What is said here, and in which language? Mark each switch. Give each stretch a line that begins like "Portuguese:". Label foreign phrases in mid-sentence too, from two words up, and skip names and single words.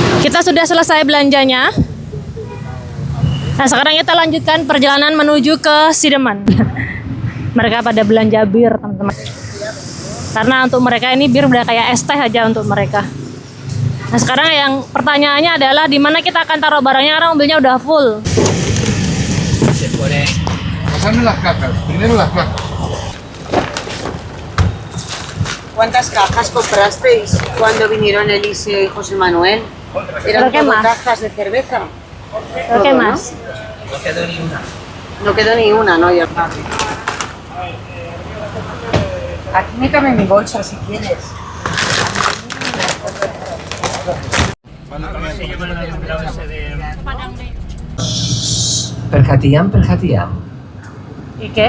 Indonesian: Kita sudah selesai belanjanya. Nah, sekarang kita lanjutkan perjalanan menuju ke Sidemen. Mereka pada belanja bir, teman-teman. Karena untuk mereka ini bir udah kayak es teh aja untuk mereka. Nah, sekarang yang pertanyaannya adalah di mana kita akan taruh barangnya karena mobilnya udah full.
Spanish: Pasame las cajas, primero las cajas. ¿Cuántas cajas comprasteis cuando vinieron Elise y José Manuel? ¿Eran Creo que todo más. cajas de cerveza? Creo que más. No quedó ni una, ¿no? Yo... Aquí métame mi bolsa si quieres.
Indonesian: Perhatian.
Spanish: ¿Y qué?